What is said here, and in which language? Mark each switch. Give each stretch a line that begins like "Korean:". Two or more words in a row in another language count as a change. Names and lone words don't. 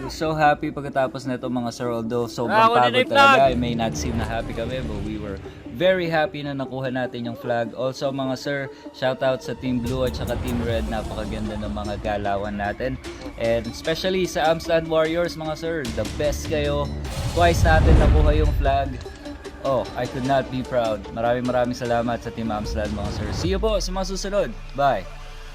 English: So happy
Filipino: pagkatapos na ito mga sir. Although sobrang pagod talaga,
English: it may not seem na happy kami, but we were very happy
Filipino: na nakuha natin yung
English: flag.
Filipino: Also mga sir,
English: shout out
Filipino: sa Team Blue at saka Team Red. Napakaganda ng mga galawan natin.
English: And especially
Filipino: sa Amsland Warriors mga sir,
English: the best
Filipino: kayo. Twice natin nakuha yung flag.
English: Oh, I could not be proud.
Filipino: Maraming salamat sa Team Amsland mga sir.
English: See you
Filipino: po sa mga susunod. Bye!